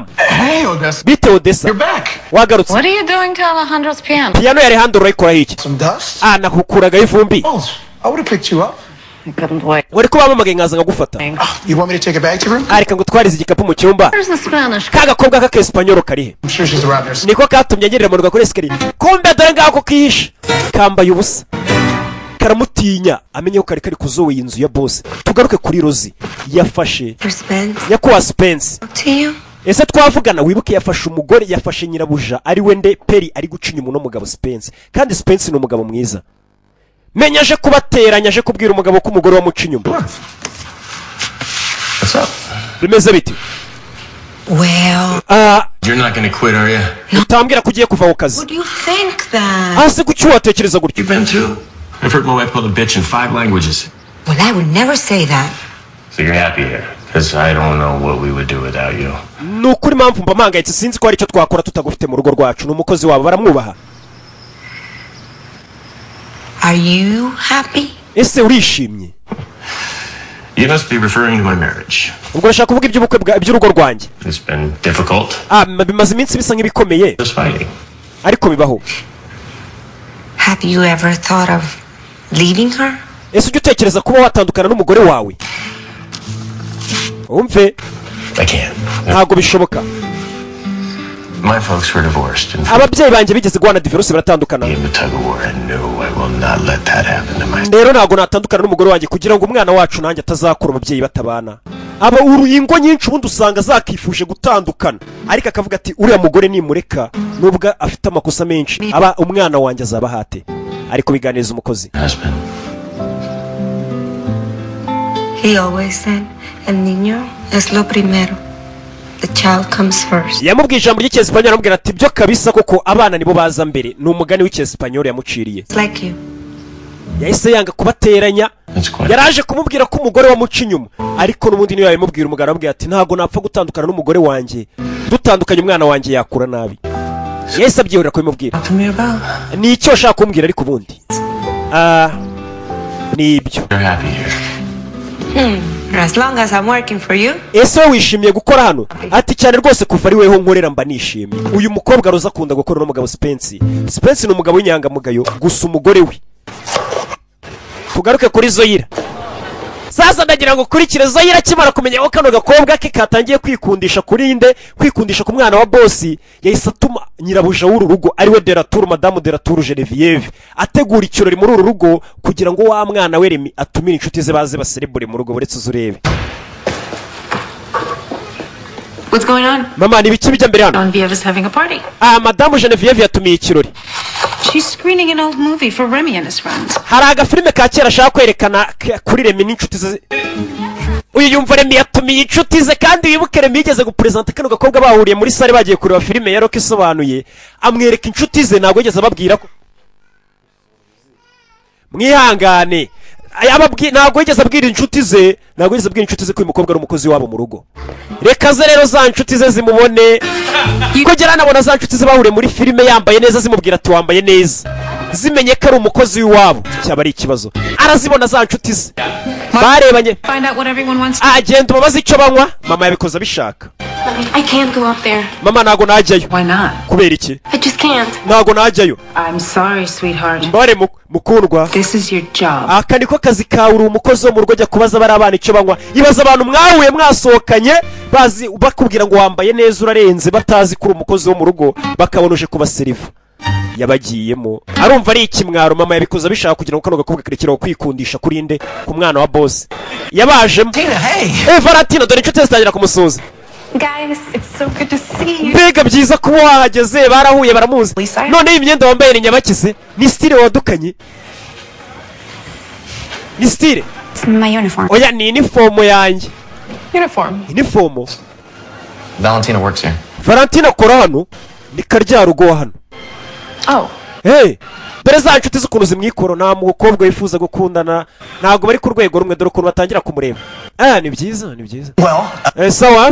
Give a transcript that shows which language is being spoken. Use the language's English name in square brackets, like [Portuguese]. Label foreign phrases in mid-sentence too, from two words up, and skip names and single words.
[English] Hey Odessa. [Kinyarwanda] Bite Odessa. [English] You're back. [Kinyarwanda] Wagarutse. [English] What are you doing to Alejandro's piano? [Kinyarwanda] Piano ya Alejandro urayikora iki? [English] Some dust? [Kinyarwanda] Nakukuraga ivumbi. [English] Oh, I would have picked you up. I couldn't wait. [Kinyarwanda] Wari kuba mamaga nkaza nkagufata. [English] You want me to take it back to her? [Kinyarwanda] Areka ngutwarize igikapu mu cyumba. [English] Where's the Spanish? [Kinyarwanda] Kaga kobwa ka Espanyol karihe. [English] I'm sure she's around there. [Kinyarwanda] Niko katumye ngerera mu rugo kuri escalier. Kombe dore ngako kihisha. Kambaye ubusa. Karamutinya amenye ko kari kuzowe inzu ya boss. Tugaruke kuri Rozi yafashe. Yakuwa Spence. Ese twavugana wibuke yafashe umugore yafashe nyirabuja ari we nde Peri ari gucinya umuntu n'umugabo Spence. Kandi Spence ni umugabo mwiza. Menyaje kubateranya aje kubwira umugabo ko umugore wa mucinyuma. [English] What's up? [Kinyarwanda] Bimeze biti? [English] Well, You're not gonna quit, are you? [Kinyarwanda] Utambwira kugiye kuva ku kazi. [English] would you think that? [Kinyarwanda] Ase kuki watekereza gutyo? [English] You've been too. I've heard my wife called a bitch in 5 languages. Well, I would never say that. So you're happy here? Because I don't know what we would do without you. [Kinyarwanda] Nukuri mpamvu mbamangayitse sinzi ko ari cyo twakora tutagufite mu rugo rwacu n'umukozi wabo baramwubaha. [English] Are you happy? [Kinyarwanda] Ese urishimye? [English] You must be referring to my marriage. [Kinyarwanda] Ubwo nshaka kuvuga iby'ubukwe by'urugo rwanjye. [English] It's been difficult. [Kinyarwanda] Bimaze iminsi bisa nk'ibikomeye. [English] Just fighting. [Kinyarwanda] Ariko bibaho. [English] Have you ever thought of leaving her? [Kinyarwanda] Ese ujye utekereza kuba watandukana n'umugore wawe? Umve. [English] I can't. [Kinyarwanda] Ntago bishoboka. [English] My folks were divorced. And [Kinyarwanda] Ababyeyi banjye bigeze guhana divorce baratandukana. [English] in the tug of war, and no, I will not let that happen to my. [Kinyarwanda] Rero ntago natandukana n'umugore wanjye kugira ngo umwana wacu nanjye atazakura umubyeyi batabana. Aba uruingo nyinshi ubundi usanga zakifuje gutandukana ariko akavuga ati uriya mugore nimureka nubwo afite amakosa menshi aba umwana wanjye azaba hate ariko biganiriza umukozi. [English] Husband. He always said, [Spanish] el niño es lo primero. [English] The child comes first. [Kinyarwanda] Yamubwiye ijambo ry'Icyesipanyol amubwira ati byo kabisa koko abana nibo baza mbere ni umugani w'Icyesipanyol yamuciriye. [English] It's like you. [Kinyarwanda] Yahise yanga kubateranya yaraje kumubwira ko umugore wa mucinyuma ariko n'ubundi niyo yabimubwira umugabo amubwira ati ntago napfa gutandukana n'umugore wanjye dutandukanye umwana wanjye yakura nabi. Yahise abyihorera ko bimubwira ni icyo ashaka kumbwira ariko ubundi nibyo. [English] You're happy here. As long as I'm working for you. [Kinyarwanda] Ese wishimiye gukora hano? Ati cyane rwose kuva ari weho nkorera mba nishimiye. Uyu mukobwa Roza akunda gukora n'umugabo Spence. Spence ni umugabo w'inyangamugayo gusa umugore we. Tugaruke kuri Zoira. Sasa ndagira ngo kurikire Zoira kimara kumenya ko kano gakobwa ke katangiye kwikundisha kuri inde kwikundisha ku mwana wa boss yahise atuma nyirabuja w'uru rugo ari we Delatur Madame Delatur Genevieve ategura ikirori muri uru rugo kugira ngo wa mwana we Remi atumire inshuti ze baze baserebure mu rugo buretse uzurebe. [English] What's going on? [Kinyarwanda] Mama ni biki bijya mbere hano? [English] Genevieve is having a party. [Kinyarwanda] Madame Genevieve yatumiye ikirori. [English] She's screening an old movie for Remy and his friends. [Kinyarwanda] Hari agafilime ka kera ashaka kwerekana kuri Remi n'inshuti ze. Uyu yumva Remi yatumiye inshuti ze kandi wibuke Remi yigeze gupresenta kano gakobwa bahuriye muri sale bagiye kureba filime ya Rock isobanuye amwereka inshuti ze ntago yigeze ababwira ko mwihangane ntago yigeze abwira inshuti ze ko uyu mukobwa ari umukozi wabo mu rugo. Reka ze rero za inshuti ze zimubone kugera nabona za inshuti ze bahuriye muri filime yambaye neza zimubwira ati wambaye neza zimenye ko ari umukozi w'iwabo cyaba ari ikibazo arazibona za inshuti ze barebanye agenda ubabaza icyo banywa mama yabikoze abishaka. [English] I can't go up there. [Kinyarwanda] Mama ntago najyayo. [English] Why not? [Kinyarwanda] Kubera iki? [English] I just can't. [Kinyarwanda] Ntago najyayo. [English] I'm sorry, sweetheart. [Kinyarwanda] Mbare mukundwa. This is your job. Aka niko kazi kawe uri umukozi wo mu rugo jya kubaza bari abana icyo banywa. Ibaza abantu mwahuye mwasohokanye bazi bakubwira ngo wambaye neza urarenze batazi kuri umukozi wo mu rugo bakabonuje kubaseriva. Yabagiyemo arumva ari ikimwaro mama yabikoze abishaka kugira ngo kano gakobwa karekeraho kwikundisha kuri inde ku mwana wa boss. Yabajemo. Valentina dore inshuti zitangira kumusuza. [English] Guys, it's so good to see you. [Kinyarwanda] Mbega byiza kuba wahageze barahuye baramuzi. None iyi myenda wambaye ni nyabakize ni style wadukanye. Ni style. [English] It's my uniform. [Kinyarwanda] Oya ni uniform yanjye. [English] Uniform. Uniform. Valentina works here. [Kinyarwanda] Valentina akora hano ni karya rugo hano. [English] Oh. [Kinyarwanda] Hey, dore za nshuti z'ukuntu zimwikoro nta mukobwa wifuza gukundana ntabwo bari ku rwego rumwe dore ukuntu batangira kumureba. Ni byiza ni byiza. [English] Well, [Kinyarwanda] sawa.